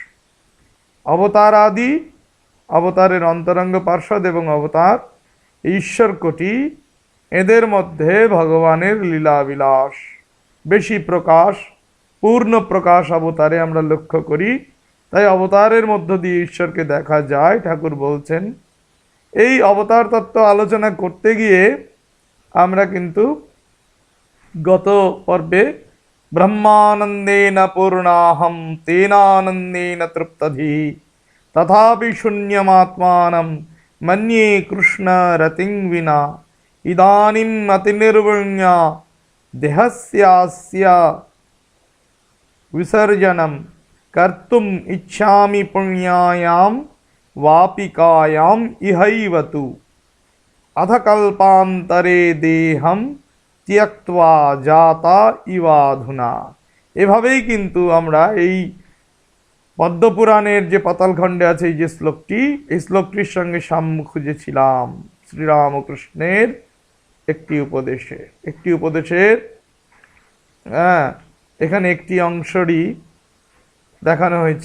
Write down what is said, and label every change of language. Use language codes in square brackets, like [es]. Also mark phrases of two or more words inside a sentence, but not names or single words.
[bn] অবতার আদি, অবতারের অন্তরঙ্গ পার্ষদ এবং অবতার ঈশ্বর কোটি, এদের মধ্যে ভগবানের লীলা বিলাস বেশি প্রকাশ, পূর্ণ প্রকাশ অবতারে আমরা লক্ষ্য করি। তাই অবতারের মধ্য দিয়ে ঈশ্বরকে দেখা যায়। ঠাকুর বলছেন এই অবতার তত্ত্ব আলোচনা করতে গিয়ে আমরা কিন্তু গত পর্বে [sa] ব্রহ্মানন্দেন পূর্ণাহম তেনানন্দেন তৃপ্তধি তথাপি শূন্যমাত্মানম মন্যে কৃষ্ণ রতিং বিনা ইদানীম অতিনির্বণ্য দেহস্যাস্য বিসর্জনম কর্তুম ইচ্ছামি পুণ্যায়াম वापिकायाम इहैवतु अधकल्पान्तरे देहम त्यक्त्वा जाता इवाधुना। [bn] এভাবেই কিন্তু আমরা এই পদ্মপুরাণের যে পাতালখণ্ডে আছে এই যে শ্লোকটি, এই শ্লোকটির সঙ্গে সাম্য খুঁজেছিলাম শ্রীরামকৃষ্ণের একটি উপদেশের এখানে একটি অংশরই দেখানো হয়েছে।